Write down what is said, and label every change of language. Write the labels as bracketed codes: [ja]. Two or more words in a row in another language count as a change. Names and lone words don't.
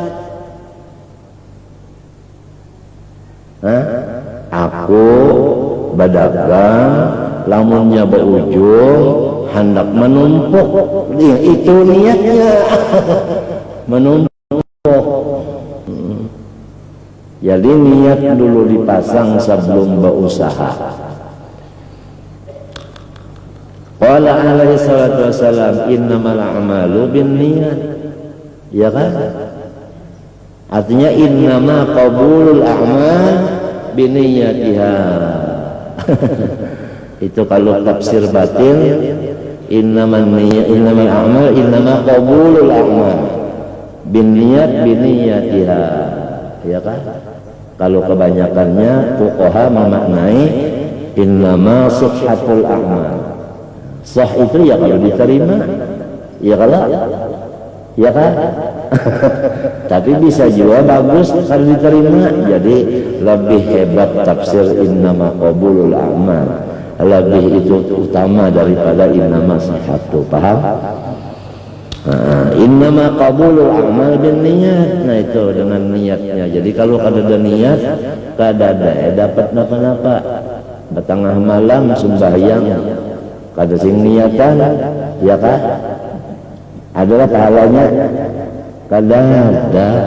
[bjn] Aku berdagang, lamunnya berujung hendak menumpuk, itu niatnya menumpuk. Jadi niat dulu dipasang sebelum berusaha. [ar] قال عليه الصلاة والسلام إنما الأعمال بالنيات. [bjn] Ya kan? [ar] Artinya إنما قبول الأعمال بنياتها. [bjn] Itu kalau tafsir batin, [ar] إنما الأعمال إنما قبول الأعمال بالنيات بنياتها. [bjn] Ya kan? Kalau kebanyakannya fuqaha memaknai [ar] إنما صحة الأعمال. [bjn] Sah itu ya kalau diterima, ya kalau ya kan? Tapi bisa juga bagus kalau diterima. Jadi lebih hebat tafsir [ar] إنما قبول الأعمال, [bjn] lebih itu utama daripada [ar] إنما صحة. [bjn] Paham? [ar] إنما قبول الأعمال بنية. [bjn] Nah itu dengan niatnya. Jadi kalau ada niat, kada dapat napa-napa. Tengah malam sembahyang, kada sing niatan, ya kan? Adalah pahalanya, kada ada.